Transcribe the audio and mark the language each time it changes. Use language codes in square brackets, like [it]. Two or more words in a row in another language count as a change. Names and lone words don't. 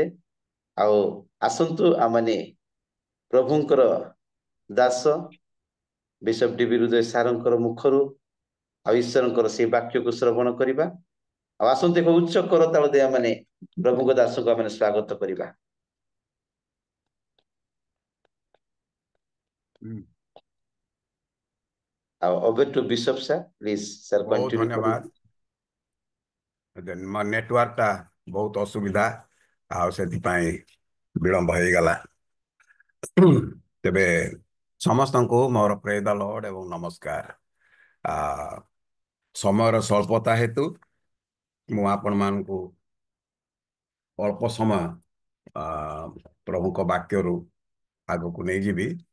[or] ଆଉ ଆସନ୍ତୁ ଆମମାନେ ପ୍ରଭୁଙ୍କର ଦାସ ବିଶପ ଡିବି ହୃଦୟ ସାରଙ୍କର ମୁଖରୁ ଆଉ ଈଶ୍ୱରଙ୍କର ସେଇ ବାକ୍ୟକୁ ଶ୍ରବଣ କରିବା। ଆଉ ଆସନ୍ତୁ ଏକ ଉଚ୍ଚ କରତାଳ ଦେଇ ଆମମାନେ ପ୍ରଭୁଙ୍କ ଦାସଙ୍କୁ ଆମମାନେ ସ୍ୱାଗତ କରିବା। [en] ଆଉ over to Bishop sir, please sir [hi] बहुत [en] continue [hi] धन्यवाद। [or] ମୋ ନେଟୱାର୍କଟା ବହୁତ ଅସୁବିଧା ଆଉ ସେଥିପାଇଁ ବିଳମ୍ବ ହେଇଗଲା। ତେବେ ସମସ୍ତଙ୍କୁ ମୋର [en] praise the Lord [or] ଏବଂ ନମସ୍କାର। ସମୟର ସ୍ୱଳ୍ପତା ହେତୁ ମୁଁ ଆପଣମାନଙ୍କୁ ଅଳ୍ପ ସମୟ ପ୍ରଭୁଙ୍କ ବାକ୍ୟରୁ ଆଗକୁ ନେଇଯିବି।